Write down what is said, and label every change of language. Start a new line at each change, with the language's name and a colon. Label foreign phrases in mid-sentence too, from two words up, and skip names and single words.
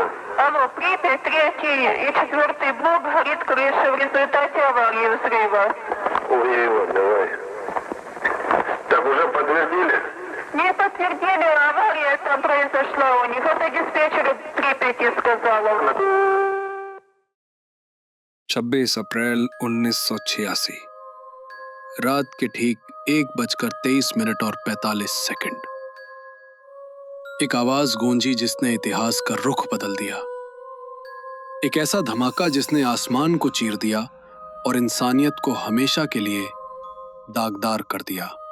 Russian: Алло, Припять, 3 и 4 блок горит крыша в результате аварии взрыва. Ой, давай. Так уже подтвердили? Не подтвердили, авария там произошла у них. Это диспетчер Припяти сказала.
Hindi: 26 अप्रैल 1986 रात के ठीक 1:23 और 45 सेकंड। एक आवाज गूंजी जिसने इतिहास का रुख बदल दिया। एक ऐसा धमाका जिसने आसमान को चीर दिया और इंसानियत को हमेशा के लिए दागदार कर दिया।